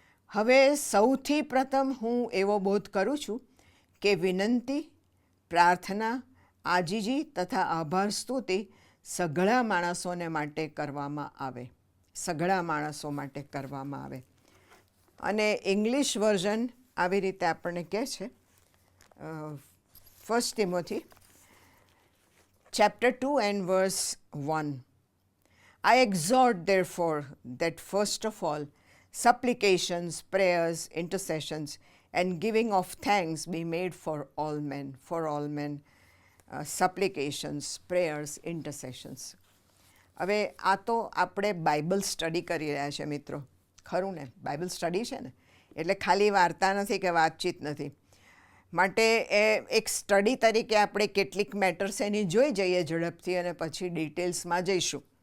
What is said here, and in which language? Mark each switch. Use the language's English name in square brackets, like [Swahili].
[Gujarati] હવે સૌથી પ્રથમ હું એવો બોધ કરું છું કે વિનંતી, પ્રાર્થના, આજીજી તથા આભાર સ્તુતિ સઘળા માણસોને માટે કરવામાં આવે, સઘળા માણસો માટે કરવામાં આવે. અને ઇંગ્લિશ વર્ઝન આવી રીતે આપણને કહે છે, [English] 1 Timothy chapter 2 and verse 1. I exhort therefore that first of all supplications, prayers, intercessions and giving of thanks be made for all men, supplications, prayers, intercessions. [Gujarati] હવે આ તો આપણે બાઇબલ સ્ટડી કરી રહ્યા છે મિત્રો, ખરું ને? બાઇબલ સ્ટડી છે ને, એટલે ખાલી વાર્તા નથી કે વાતચીત નથી. માટે એક સ્ટડી તરીકે આપણે કેટલીક મેટર્સ એની જોઈ જઈએ ઝડપથી અને પછી ડિટેલ્સમાં જઈશું.